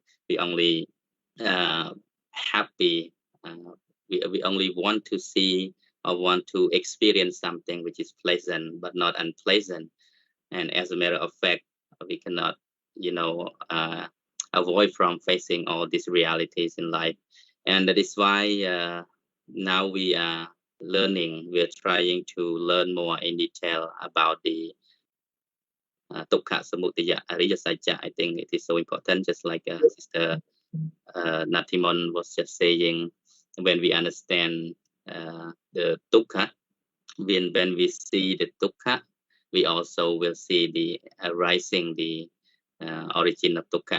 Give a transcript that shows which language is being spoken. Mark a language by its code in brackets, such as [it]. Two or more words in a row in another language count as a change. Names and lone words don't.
[en] We only happy, we only want to see or want to experience something which is pleasant but not unpleasant. And as a matter of fact, we cannot avoid from facing all these realities in life. And that is why now we are learning, we're trying to learn more in detail about the [pi] dukkha samudaya ariya satya. [en] I think it is so important, just like Sister Natimon was just saying. When we understand the dukkha, when we see the dukkha, we also will see the arising, the origin of dukkha.